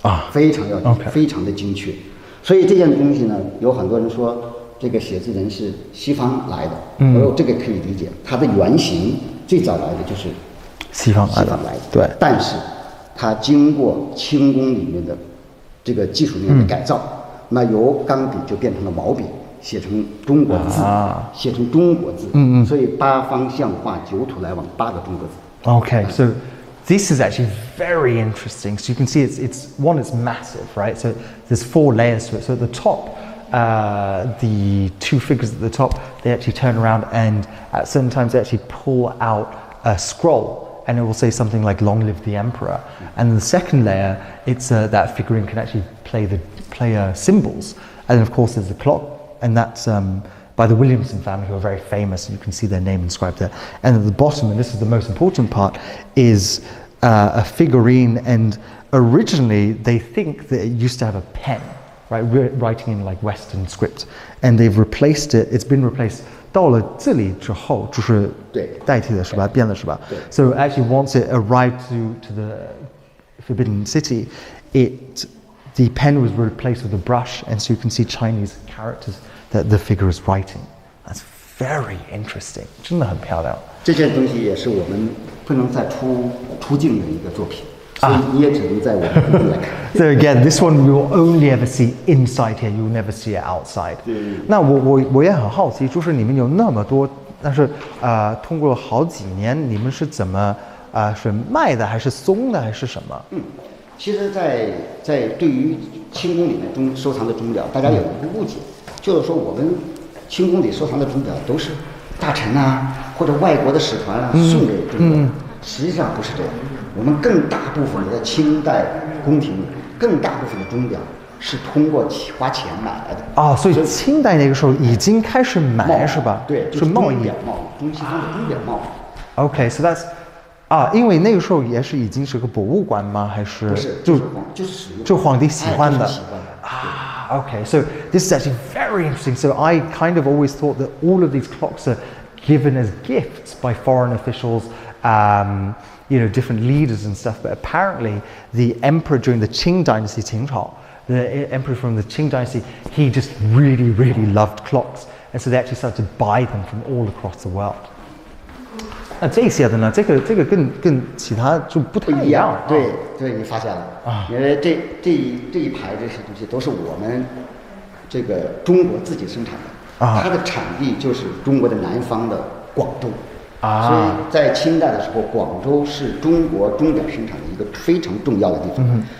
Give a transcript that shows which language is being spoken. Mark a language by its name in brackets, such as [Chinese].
[Chinese] 非常的精确，所以这件东西呢，有很多人说这个写字人是西方来的，这个可以理解，它的原型最早来的就是西方来的，对，但是它经过清宫里面的这个技术面的改造，那由钢笔就变成了毛笔，写成中国字，写成中国字，所以8方向画9土来往8个中国字。 [English] So this is actually very interesting. So you can see it's massive, right? So there's 4 layers to it. So at the top, the 2 figures at the top, they actually turn around and at certain times they actually pull out a scroll and it will say something like "Long live the emperor." And the second layer, it's that figurine can actually play cymbals. And then of course there's the clock, and that's by the Williamson family, who are very famous, and you can see their name inscribed there. And at the bottom, and this is the most important part, is a figurine. And originally, they think that it used to have a pen, right, writing in like Western script, and they've replaced it. It's been replaced. [Chinese] 到了这里之后，就是代替的是吧？变了是吧？ [English] So actually, once it arrived to the Forbidden City, the pen was replaced with a brush, and so you can see Chinese characters that the figure is writing. That's very interesting. [Chinese] 真的很漂亮。这件东西也是我们不能再出境的一个作品，所以你也只能在我们这里来看。 [English] So again, this one we will only ever see inside here. You will never see it outside. [Chinese] 那我也很好奇，就是你们有那么多，但是通过了好几年，你们是怎么是卖的还是松的还是什么？其实在对于清宫里面收藏的钟表，大家有一个误解，就是说我们清宫里收藏的钟表都是大臣或者外国的使团送给中国，实际上不是这样。我们更大部分的在清代宫廷里，更大部分的钟表是通过花钱买来的。哦，所以清代那个时候已经开始买是吧？对，是贸易。中西方的钟表贸易。 [English] OK，so that's [Chinese] 因为那个时候也是已经是个博物馆吗？还是不是，就是使用，就皇帝喜欢的。 [English] Okay, so this is actually very interesting. So I kind of always thought that all of these clocks are given as gifts by foreign officials, different leaders and stuff. But apparently, the emperor during the Qing dynasty, Qing Chao, the emperor from the Qing dynasty, he just really, really loved clocks, and so they actually started to buy them from all across the world. [Chinese] 那这些的呢？这个跟其他就不太一样。对，你发现了啊？因为这一排这些东西都是我们这个中国自己生产的啊，它的产地就是中国的南方的广州啊，所以在清代的时候，广州是中国钟表生产的一个非常重要的地方。